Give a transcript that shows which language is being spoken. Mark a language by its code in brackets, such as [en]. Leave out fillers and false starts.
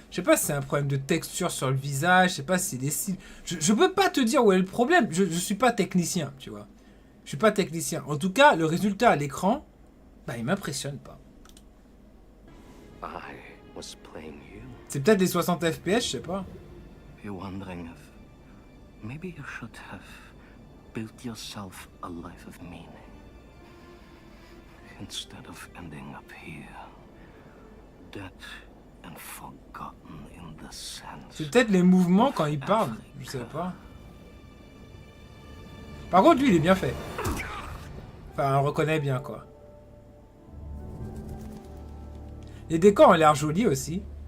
[fr] Je sais pas si c'est un problème de texture sur le visage. Je sais pas si c'est des styles. Je peux pas te dire où est le problème. Je suis pas technicien, tu vois. Je suis pas technicien. En tout cas, le résultat à l'écran, bah, il m'impressionne pas. C'est peut-être des 60 FPS, je sais pas. [en] You're wondering if maybe you should have built yourself a life of meaning instead of ending up here, dead and forgotten in the sense. [fr] C'est peut-être les mouvements quand il parle, je sais pas. Par contre, lui, il est bien fait. Enfin, on reconnaît bien, quoi. Les décors ont l'air jolis aussi.